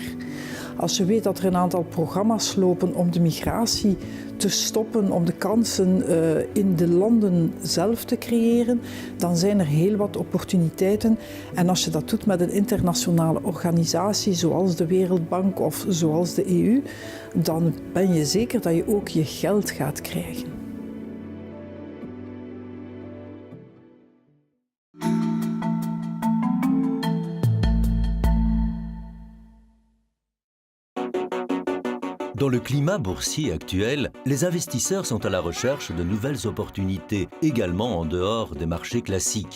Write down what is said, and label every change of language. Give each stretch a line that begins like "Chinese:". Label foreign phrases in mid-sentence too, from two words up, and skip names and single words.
Dutch: Als je weet dat er een aantal programma's lopen om de migratie te stoppen, om de kansen in de landen zelf te creëren, dan zijn er heel wat opportuniteiten. En als je dat doet met een internationale organisatie zoals de Wereldbank of zoals de EU, dan ben je zeker dat je ook je geld gaat krijgen.
French: Dans le climat boursier actuel, les investisseurs sont à la recherche de nouvelles opportunités, également en dehors des marchés classiques.